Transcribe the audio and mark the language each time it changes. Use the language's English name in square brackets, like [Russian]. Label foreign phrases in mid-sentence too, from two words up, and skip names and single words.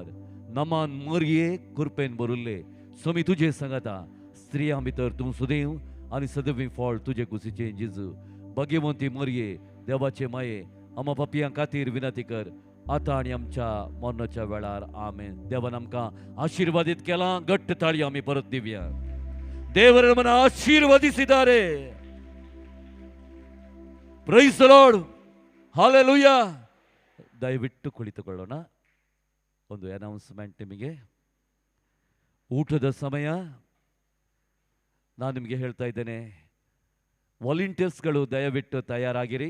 [Konkani] नमान मरये कृपेन भरुल्ले स्वामी तुजे सांगाता, स्त्रियां भितर तूं सुदैव आनी सदैव फळ तुजे कुशीचे जेजू. भाग्यवंती मरये देवाचे माये, आम्हा पापयां खातीर विनंती कर, आतां आनी आमच्या मरणाच्या वेळार आमेन. देवान आमकां आशीर्वादीत केलां. घट्ट ताळी आमी परत दिवया. [Kannada] ದೇವರು ನಮ್ಮನ್ನು ಆಶೀರ್ವದಿಸಿದ್ದಾರೆ. [English] Praise the Lord, Hallelujah. [Kannada] ದಯವಿಟ್ಟು ಕುಳಿತುಕೊಳ್ಳೋಣ. ಒಂದು ಅನೌನ್ಸ್ಮೆಂಟ್ ನಿಮಗೆ. ಊಟದ ಸಮಯ. ನಾನು ನಿಮಗೆ ಹೇಳ್ತಾ ಇದ್ದೇನೆ, ವಾಲಂಟಿಯರ್ಸ್ಗಳು ದಯವಿಟ್ಟು ತಯಾರಾಗಿರಿ.